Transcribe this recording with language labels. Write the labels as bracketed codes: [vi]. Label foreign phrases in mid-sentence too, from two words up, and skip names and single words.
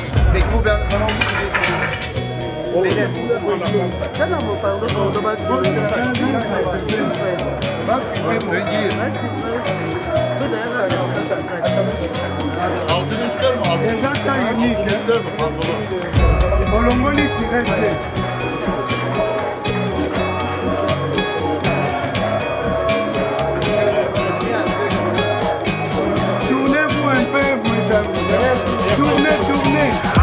[tr] Peki bu ben [pt] Cada uma falou toda uma coisa. [tr] Altını ister mi? Altını ister mi? Pantolon. Bolongoli tirette. [fr] Tournez-vous un peu, mes amis. Tournez, tournez.